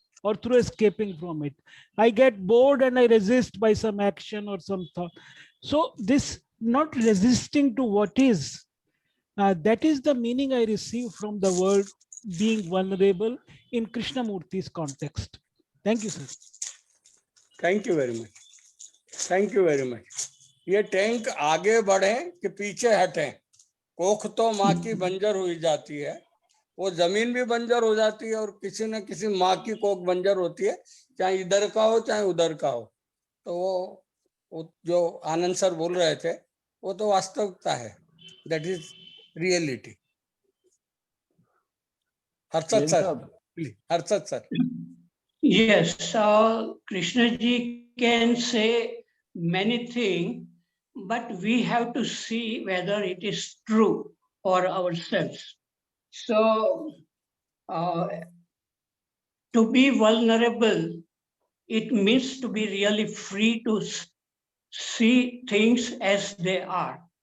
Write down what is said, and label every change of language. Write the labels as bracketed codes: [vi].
[en] or through escaping from it. I get bored and I resist by some action or some thought. So this not resisting to what is, that is the meaning I receive from the word being vulnerable in Krishnamurti's context. Thank you, sir. Thank you very much, [hi] thank you very much. ये tank आगे बढ़े कि पीछे हटे, कोख तो माँ की बंजर हुई जाती है, वो जमीन भी बंजर हो जाती है और किसी न किसी माँ की कोख बंजर होती है, चाहे इधर का हो चाहे उधर का हो। तो वो जो आनंद सर बोल रहे थे वो तो वास्तविकता है, [en] That is reality. [hi] Harshad sir, Harshad sir. [en] Yes, Krishna ji can say many things, but we have to see whether it is true for ourselves. So, to be vulnerable, it means to be really free to see things as they are.